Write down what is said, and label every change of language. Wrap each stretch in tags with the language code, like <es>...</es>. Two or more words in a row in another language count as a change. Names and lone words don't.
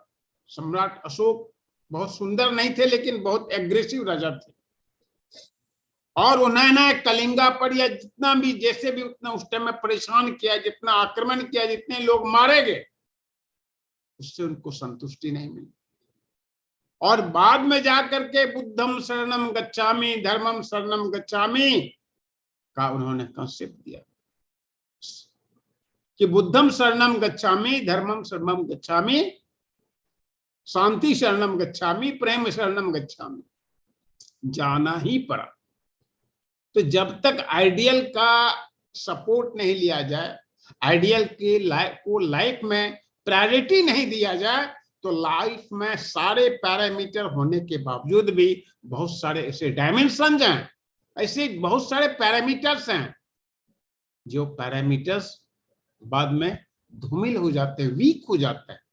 <hi>सम्राट अशोक बहुत सुंदर नहीं थे, लेकिन बहुत एग्रेसिव राजा थे, और उन्होंने कलिंगा पर या जितना भी, जैसे भी उतना उस टाइम में परेशान किया, जितना आक्रमण किया, जितने लोग मारे गए, उससे उनको संतुष्टि नहीं मिली। और बाद में जाकर के</hi> <pi>बुद्धम शरणम गच्छामि, धर्मम शरणम गच्छामि</pi> <hi>का उन्होंने कंसेप्ट दिया कि</hi> <pi>बुद्धम शरणम गच्छामि, धर्मम शरणम गच्छामि, शांति शरणम गच्छामि, प्रेम शरणम गच्छामि।</pi> <hi>जाना ही पड़ा। तो जब तक आइडियल का सपोर्ट नहीं लिया जाए, आइडियल के लाइफ में प्रायोरिटी नहीं दिया जाए, तो लाइफ में सारे पैरामीटर होने के बावजूद भी बहुत सारे ऐसे डायमेंशंस हैं, ऐसे बहुत सारे पैरामीटर्स हैं, जो पैरामीटर्स बाद में धूमिल हो जाते हैं, वीक हो जाते हैं।</hi>